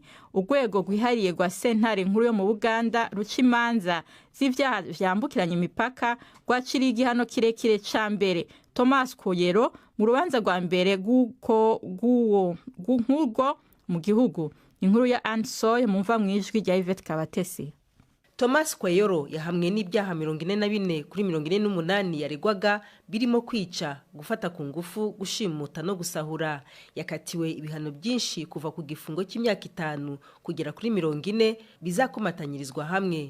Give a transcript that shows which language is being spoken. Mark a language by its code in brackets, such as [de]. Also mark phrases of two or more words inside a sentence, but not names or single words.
[rn] Urwego rwihariye rwa sentare nkuru yo mu Uganda ruca imanza z'ivyaha vyambukiranya imipaka rwaciriye igihano kirekire ca mbere Thomas Koyero mu rubanza rwa mbere nk'urwo mu gihugu. Inkuru ya Ansoy mumva mwijwi rya Yvette Kabatesi. [rw] Thomas Kweyoro yahamwe n'ibyaha 44 kuri 48 yaregwaga birimo kwica, gufata ku ngufu, gushimuta no gusahura. Yakatiwe ibihano byinshi kuva ku gifungo cy'imyaka 5 kugera kuri 40 bizakomatanyirizwa hamwe.